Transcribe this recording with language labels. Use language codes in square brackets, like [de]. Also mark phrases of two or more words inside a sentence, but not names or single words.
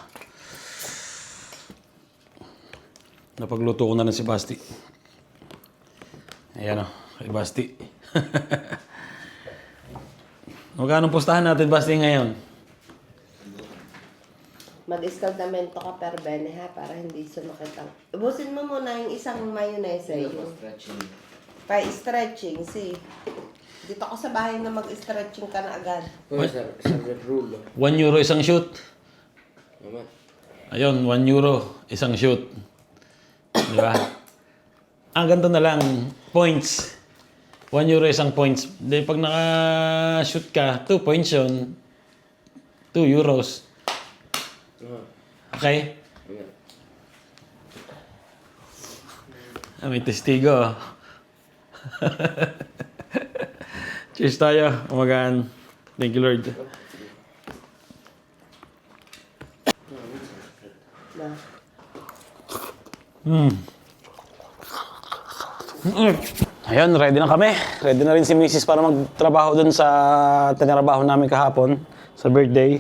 [tl] Napagluto ko na si Basti. Ayan o, kay Basti. Magkano pustahan natin, Basti, ngayon? Mag-escaldamento ka [it] per bene [tl] ha, para hindi sumakit ang... Ubusin mo muna yung isang mayonnaise yung pa-stretching, see. Dito ako sa bahay na mag-stretching ka na agad. €1 isang shoot. Ayun, €1 isang shoot. Di ba? Ganito na lang. Points. €1 isang points. Di pag naka-shoot ka, 2 points yun. €2. Okay? May testigo. Cheers tayo. Umagaan. [en] Thank you, Lord. [tl] Na. Ayun, ready na kami. Ready na rin si Mrs. para magtrabaho dun sa tinarabaho namin kahapon sa birthday.